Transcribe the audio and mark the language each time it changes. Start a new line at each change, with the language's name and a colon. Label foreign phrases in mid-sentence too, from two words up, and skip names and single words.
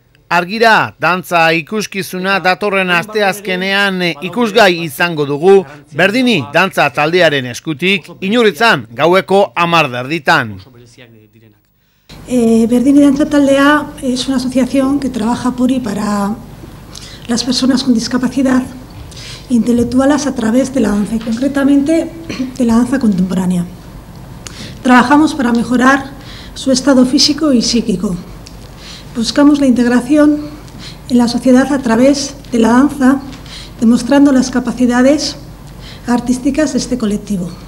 Basque: Argira, dantza ikuskizuna datorren asteazkenean ikusgai izango dugu, Berdini dantza taldearen eskutik, Inurritzan gaueko 10:00.
Spanish: Berdini Dantza Taldea es una asociación que trabaja por y para las personas con discapacidad intelectuales a través de la danza, y concretamente de la danza contemporánea. Trabajamos para mejorar su estado físico y psíquico. Buscamos la integración en la sociedad a través de la danza, demostrando las capacidades artísticas de este colectivo.